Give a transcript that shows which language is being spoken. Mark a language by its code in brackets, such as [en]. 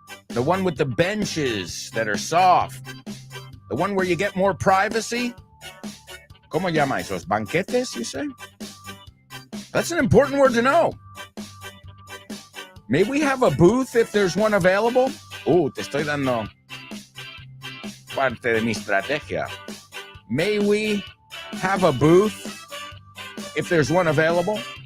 [en] The one with the benches that are soft. The one where you get more privacy. [es] ¿Cómo llama esos? [en] Banquetes, you say? That's an important word to know. May we have a booth if there's one available? [es] Te estoy dando parte de mi estrategia. [en] May we have a booth if there's one available?